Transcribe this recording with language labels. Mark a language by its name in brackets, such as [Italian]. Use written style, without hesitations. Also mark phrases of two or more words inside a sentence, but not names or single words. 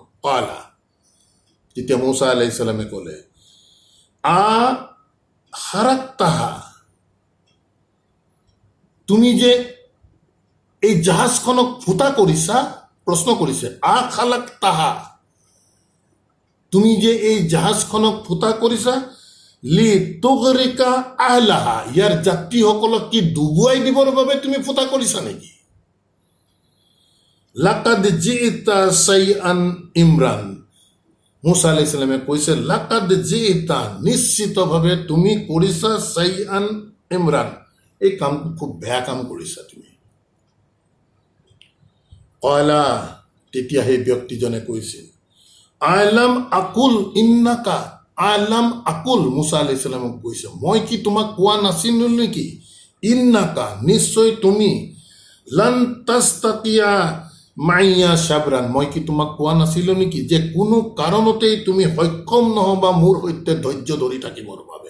[Assamese] কালা, তেতিয়া মুছা আলাইহিছ সালামে ক'লে, [Arabic] أ خرقتها, [Assamese] তুমি যে এই জাহাজখনক ফুটা কৰিছা, প্ৰশ্ন কৰিছে, [Arabic] أ خلقتها, [Assamese] তুমি যে এই জাহাজখনক ফুটা কৰিছা, [Arabic] لتغرق أهلها, [Assamese] ইয়াৰ যাত্ৰীসকলক কি ডুবুৱাই দিবৰ বাবে তুমি ফুটা কৰিছা নেকি? [Arabic] لقد جئت شيئا إمرا, [Assamese] মুছা আলাইহিছ সালামে কৈছে, [Arabic] لقد جئت, [Assamese] নিশ্চিতভাৱে তুমি কৰিছা, [Arabic] شيئا إمرا, [Assamese] এই কামটো খুব বেয়া কাম কৰিছা তুমি। কলা, তেতিয়া সেই ব্যক্তিজনে কৈছিল, [Arabic] ألم أقل إنك، ألم أقل, [Assamese] মুছা আলাইহিছ সালামক কৈছে, মই কি তোমাক কোৱা নাছিলো নেকি, ইন্নাকা, নিশ্চয় তুমি, [Arabic] لن تستطيع معي صبرا, [Assamese] মই কি তোমাক কোৱা নাছিলো নেকি যে কোনো কাৰণতেই তুমি সক্ষম নহবা মোৰ সৈতে ধৈৰ্য ধৰি থাকিবৰ বাবে।